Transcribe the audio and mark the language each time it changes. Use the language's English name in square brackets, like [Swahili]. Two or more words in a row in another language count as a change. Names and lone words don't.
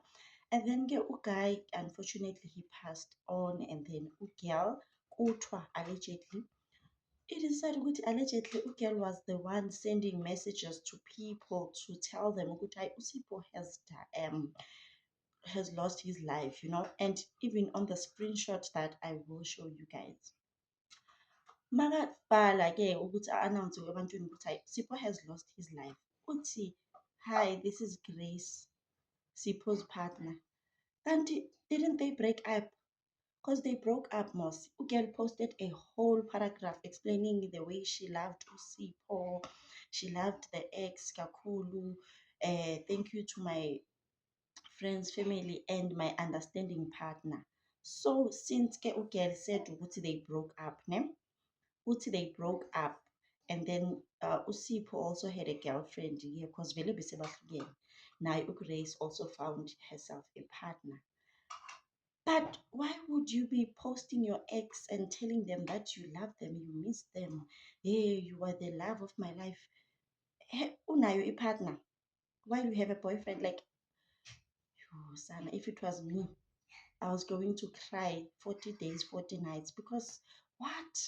[English] And then the guy, unfortunately, he passed on, and then Ugel, Kutwa, allegedly, it is said that allegedly Ugel was the one sending messages to people to tell them that Usipho has lost his life, you know, and even on the screenshot that I will show you guys. [Zulu] Makabhala ke ukuthi announce ebantwini ukuthi hayi Sipho [English] has lost his life. Uthi, hi, this is Grace, Sipho's partner. And didn't they break up? Because they broke up, Moss. Ugel posted a whole paragraph explaining the way she loved Sipho. She loved the ex Kakulu. Thank you to my friends, family, and my understanding partner. So since ke Ugel said ukuthi they broke up, ne? Ukuthi they broke up, and then Usipho also had a girlfriend here because [Zulu] vele besebahlukene. [English] Now Grace also found herself a partner. But why would you be posting your ex and telling them that you love them, you miss them? Hey, you are the love of my life. Hey, unayo a partner. Why do you have a boyfriend? Like, son, if it was me, I was going to cry 40 days, 40 nights because what?